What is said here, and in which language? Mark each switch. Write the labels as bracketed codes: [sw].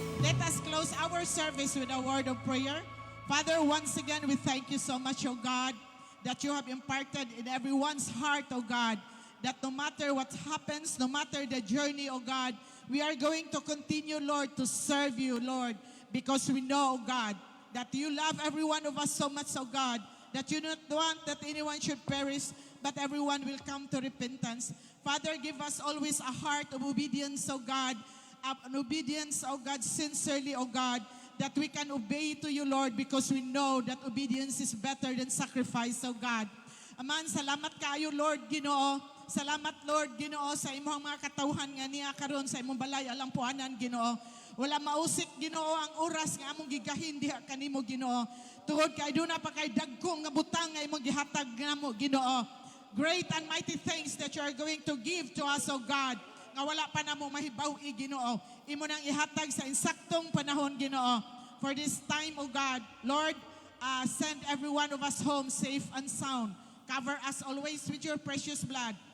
[en] Let us close our service with a word of prayer. Father, once again, we thank you so much, O God, that you have imparted in everyone's heart, O God, that no matter what happens, no matter the journey, O God, we are going to continue, Lord, to serve you, Lord, because we know, O God, that you love every one of us so much, O God, that you don't want that anyone should perish, but everyone will come to repentance. Father, give us always a heart of obedience, O God, an obedience, O God, sincerely, O God, that we can obey to you, Lord, because we know that obedience is better than sacrifice, O God. [ceb] Aman, salamat kayo, Lord, Ginoo. Salamat, Lord, Ginoo, sa imong mga katawhan nga niya karon sa imong balay alampuanan, Ginoo. Wala mausik, Ginoo, ang oras nga among gigahin diha kanimo, Ginoo. Tungod kay duna pa kay dagkong nga butang nga imong gihatag namo, Ginoo. [en] Great and mighty things that you are going to give to us, O God, [ceb] nga wala pa namo mahibaw-i, Ginoo. Imo nang ihatag sa insaktong panahon, Ginoo. [en] For this time, O God, Lord, send every one of us home safe and sound. Cover us always with your precious blood.